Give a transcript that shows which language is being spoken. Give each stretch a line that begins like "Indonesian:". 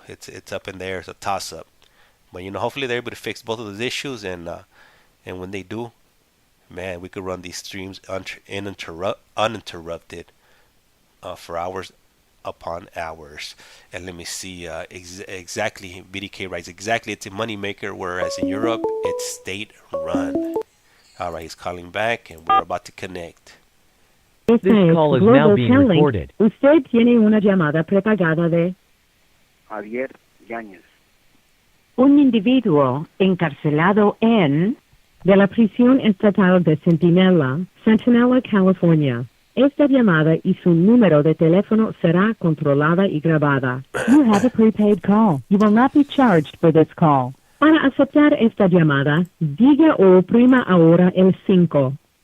English: It's up in there. It's a toss up. But you know, hopefully they're able to fix both of those issues, and when they do, man, we could run these streams uninterrupted for hours upon hours. And let me see exactly. Biddy K writes exactly. It's a moneymaker, whereas in Europe it's state run. All right, he's calling back, and we're about to connect. This call is now being recorded.
Spanish: Usted tiene una llamada prepagada de Javier Yáñez. un individuo encarcelado en de la prisión estatal de Centinela, California. Esta llamada y su número de teléfono será controlada y grabada.
English: You have a prepaid call. You will not be charged for this call.
Spanish: Para aceptar esta llamada, diga o oprima ahora el 5.